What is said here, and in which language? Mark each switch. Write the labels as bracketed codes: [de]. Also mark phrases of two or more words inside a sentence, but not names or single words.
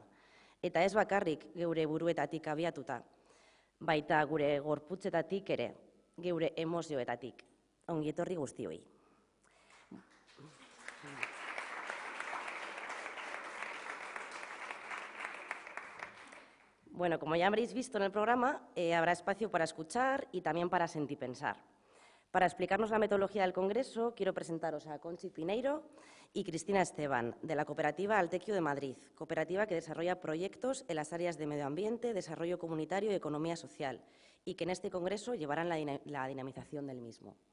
[eu] Eta ez bakarrik geure buruetatik abiatuta, baita gure gorputzetatik ere, geure emozioetatik. Ongi etorri guztioi. [es] Bueno, como ya habréis visto en el programa, habrá espacio para escuchar y también para sentir pensar. Para explicarnos la metodología del Congreso, quiero presentaros a Conchi Pineiro y Cristina Esteban, de la cooperativa Altequio de Madrid, cooperativa que desarrolla proyectos en las áreas de medio ambiente, desarrollo comunitario y economía social, y que en este Congreso llevarán la dinamización del mismo.